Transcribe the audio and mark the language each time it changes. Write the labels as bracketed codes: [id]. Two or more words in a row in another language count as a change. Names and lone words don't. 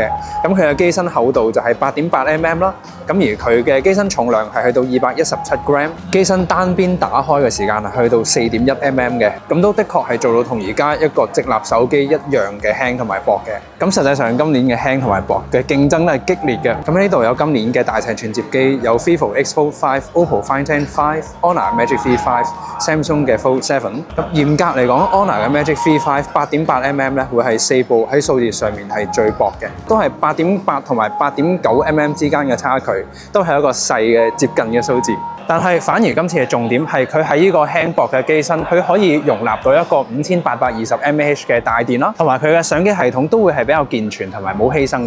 [yue] 咁佢嘅機身厚度就係8.8mm 啦，咁而佢嘅機身重量係去到217g， 機身單邊打開嘅時間係去到4.1mm 嘅，咁都的確係做到同而家一個直立手機一樣嘅輕同埋薄嘅。咁實際上今年嘅輕同埋薄嘅競爭都係激烈嘅。咁呢度有今年嘅大尺寸摺機，有 Vivo X Fold 5、OPPO Find X5、Honor Magic V5、Samsung 嘅 Fold 7。咁嚴格嚟講 ，Honor 嘅 Magic V5 8.8mm 咧會係4部喺數字上面係最薄嘅，都係8.8同埋8.9mm 之間嘅差距，都係一個細嘅接近嘅數字。但係反而今次嘅重點係佢喺呢個輕薄嘅機身，佢可以容納到一個5820mAh嘅大電啦，同埋佢嘅相機系統都會係比較健全同埋冇犧牲嘅。